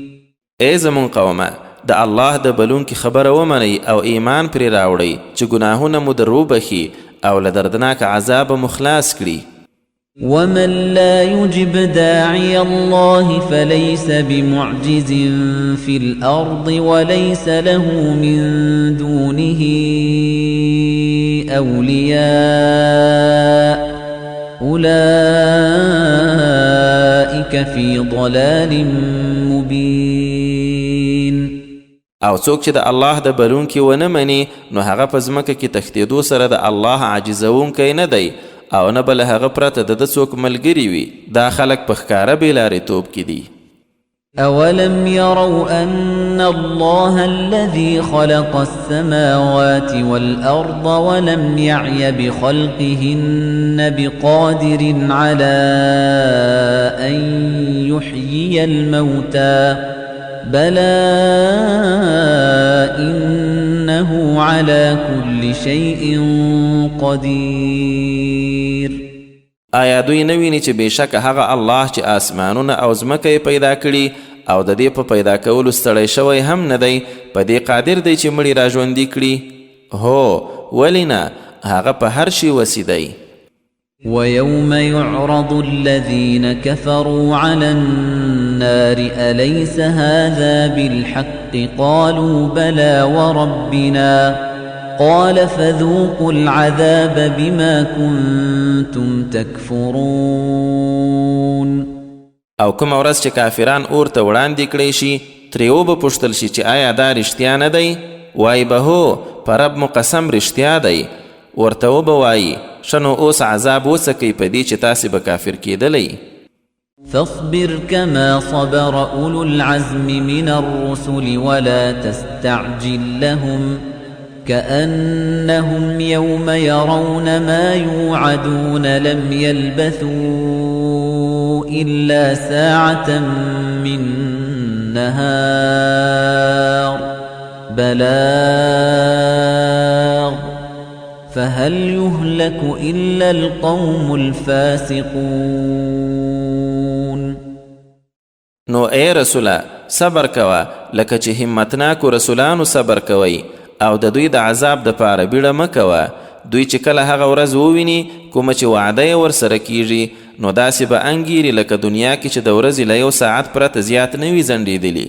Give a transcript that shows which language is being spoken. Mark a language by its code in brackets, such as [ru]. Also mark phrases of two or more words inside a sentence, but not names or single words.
[ps] ای زمون قومه د الله د بلونکي خبره ومنئ او ایمان پرې راوړئ چې ګناهونه مو در وبخي او له دردناک عذابه مو خلاص کړي [ar] ومن لا يجب داعي الله فليس بمعجز في الأرض وليس له من دونه أولياء أولئك في ضلال مبين [ps] او څوک چې د الله د بلونکي ونه مني نو هغه په ځمکه کې تښتېدو سره د الله عاجزونکی نه دی او نه به له هغه پرته د ده څوک ملګري وي. دا خلک په ښکاره بېلارېتوب کې دي. [ar] أولم يروا أن الله الذي خلق السماوات والأرض ولم يعي بخلقهن بقادر على أن يحيي الموتى بلى إنه على كل شيء قدير. [ps] آیا دوی نه ویني چې بېشکه هغه الله چې آسمانونه او ځمکه یې پیدا کړي او د دې په پیدا کولو ستړی شوی هم نه دی، په دې قادر دی چې مړي راژوندي کړي؟ هو، ولې نه؟ هغه په هر شي وسي دی. [ar] ويوم يعرض الذين كفروا على النار أليس هذا بالحق قالوا بلى وربنا قال فذوقوا العذاب بما كنتم تكفرون. [ps] او کومه ورځ چې کافران اور ته وړاندې کړی شي، ترې وبه پوښتل شي چې آیا دا رښتیا نه دی؟ وایي به هو، په رب مو قسم رښتیا دی. ورته وبه وایي ښه نو اوس عذاب وڅکئ په دې چې تاسې به کافر کېدلی. [ar] فاصبر كما صبر أولو العزم من الرسل ولا تستعجل لهم كأنهم يوم يرون ما يوعدون لم يلبثوا إلا ساعة من نهار بلاغ فهل يهلك إلا القوم الفاسقون. [ps] نو اے رسوله صبر کوه لکه چې همتناکو رسولانو صبر کوي، او د دوی د عذاب د پاره بیړه مه کوه. دوی چې کله هغه ورځ وویني کومه چې وعده یې ورسره کیږي، نو داسې به انګیري لکه دنیا کې چې د ورځې له 1 ساعت پرته زیات نه وي ځنډېدلي.